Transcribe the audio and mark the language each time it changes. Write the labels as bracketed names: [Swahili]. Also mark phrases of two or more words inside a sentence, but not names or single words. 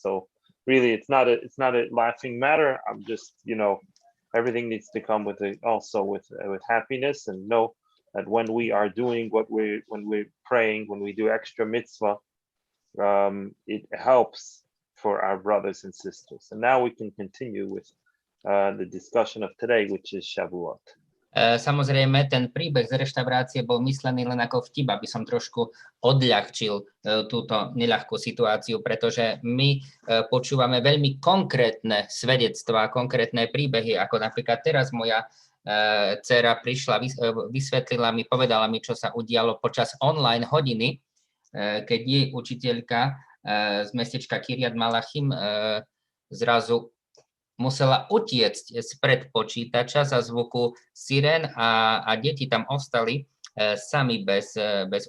[English] So really, it's not a laughing matter. I'm just, everything needs to come with happiness, and know that when we are doing when we're praying, when we do extra mitzvah, it helps for our brothers and sisters. And now we can continue with the discussion of today, which is Shavuot. [Slovak] Samozrejme, ten príbeh z reštaurácie bol myslený len ako vtip, aby som trošku odľahčil túto neľahkú situáciu, pretože my počúvame veľmi konkrétne svedectvá, konkrétne príbehy, ako napríklad teraz moja dcera prišla, vysvetlila mi, povedala mi, čo sa udialo počas online hodiny, keď jej učiteľka z mestečka Kiryat Malachim zrazu musela utiecť spred počítača za zvuku sirén a deti tam ostali sami bez učiteľa.